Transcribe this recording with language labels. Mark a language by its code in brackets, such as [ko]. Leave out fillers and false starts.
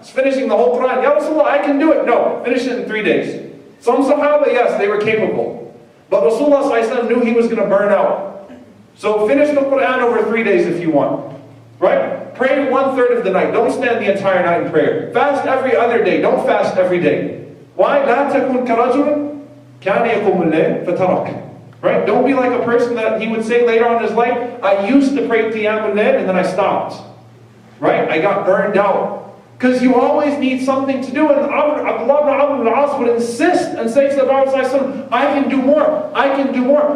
[en] It's finishing the whole Quran. Ya Rasulullah, I can do it. No, finish it in 3 days. Some Sahaba, yes, they were capable. But Rasulullah ﷺ knew he was going to burn out. So finish the Quran over 3 days if you want. Right? Pray 1/3 of the night. Don't stand the entire night in prayer. Fast every other day. Don't fast every day. Why? [ar] لا تكن كرجل كان يقوم الليل فترك. [en] Right? Don't be like a person that he would say later on in his life, I used to pray Qiyam al-Layl and then I stopped. Right? I got burned out. Because you always need something to do. And Abdullah ibn Amr al-As would insist and say to the Prophet ﷺ, I can do more. I can do more.